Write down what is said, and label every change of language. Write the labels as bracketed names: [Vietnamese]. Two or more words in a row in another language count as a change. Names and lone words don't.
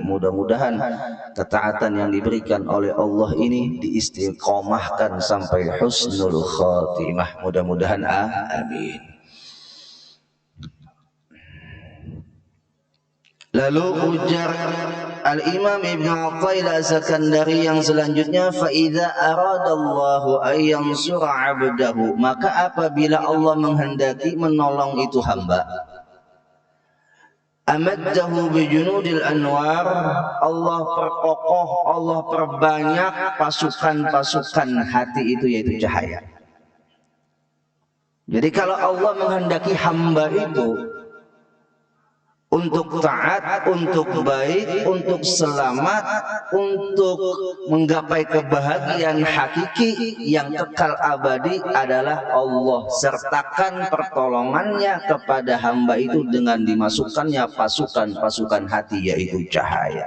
[Indonesian] Mudah-mudahan ketaatan yang diberikan oleh Allah ini diistiqomahkan sampai [Arabic] husnul khatimah. [Indonesian] Mudah-mudahan amin. Lalu ujar Al-Imam Ibn Athaillah As-Sakandari yang selanjutnya, [Arabic] fa idza aradallahu ay yansura 'abdahu, [Indonesian] maka apabila Allah menghendaki menolong itu hamba, [Arabic] amaddahu bi junudil anwar, [Indonesian] Allah perkokoh, Allah perbanyak pasukan-pasukan hati itu, yaitu cahaya. Jadi kalau Allah menghendaki hamba itu untuk taat, untuk baik, untuk selamat, untuk menggapai kebahagiaan hakiki yang kekal abadi adalah Allah sertakan pertolongannya kepada hamba itu dengan dimasukkannya pasukan-pasukan hati, yaitu cahaya.